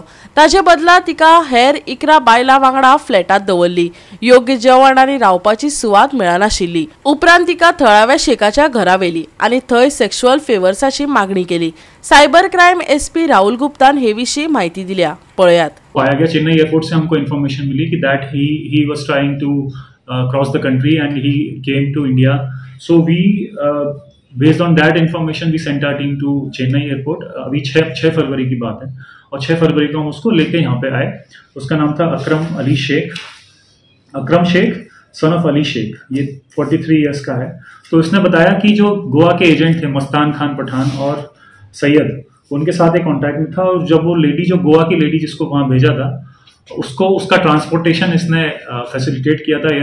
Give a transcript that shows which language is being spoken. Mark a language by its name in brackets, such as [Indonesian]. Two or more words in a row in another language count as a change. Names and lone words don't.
[Konkani] ताजे बदला तिका हेर 11 बायलां वांगडा फ्लॅटात दवरली। योग्य जेवण आणि रावपाची सुवात मेळनाशिल्ली। उपरांत तिका थळाव्या शेखाच्या घरा व्हेली आणि थंय सेक्शुअल फेवर्साची मागणी केली। [English] cyber crime [Konkani] एसपी राहुल गुप्तान हे विशीं माहिती दिल्या। पळयात। [Hindi] पाया गया चेन्नई एयरपोर्ट से हमको इन्फॉर्मेशन मिली कि [English] that he was trying to cross the country and he came to India. so we based on that information we sent our team to Chennai airport. [Hindi] अभी 6 फरवरी की बात है और 6 फरवरी को हम उसको लेके यहाँ पे आए। उसका नाम था अकरम शेख [English] son of [Hindi] अली शेख। ये 43 ईयर्स का है। तो इसने बताया कि जो गोवा के एजेंट थे मस्तान खान पठान और सैयद, उनके साथ एक कॉन्टैक्ट में था और जब वो लेडी, जो गोवा की लेडी जिसको वहाँ भेजा था, उसको उसका ट्रांसपोर्टेशन इसने फैसिलिटेट किया था।